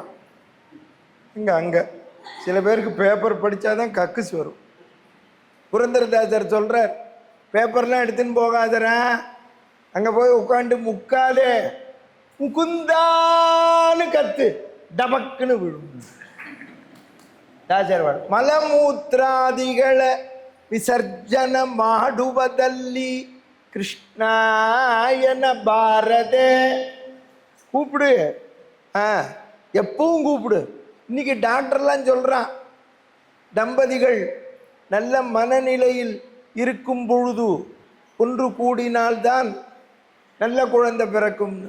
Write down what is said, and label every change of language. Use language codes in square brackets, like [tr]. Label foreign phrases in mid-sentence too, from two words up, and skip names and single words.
[ta] அங்கே சில பேருக்கு பேப்பர் படித்தாதான் கக்குஸ் வரும். புரந்தரதாசர் சொல்கிறார், பேப்பர்லாம் எடுத்துன்னு போகாதரா, அங்கே போய் உட்காந்து முக்காதே, முகுந்தான்னு கத்து, டபக்குன்னு விடும். [kn] தாசர்வாள் ಮಲಮೂತ್ರಾದಿಗಳ ವಿಸರ್ಜನ ಮಾಡುವುದಲ್ಲಿ ಕೃಷ್ಣಾ ಎನಬಾರದೇ. [ta] கூப்பிடு, எப்பவும் கூப்பிடு. இன்னைக்கு டாக்டர்லாம் சொல்கிறான், தம்பதிகள் நல்ல மனநிலையில் இருக்கும் பொழுது ஒன்று கூடினால்தான் நல்ல குழந்தை பிறக்கும்னு.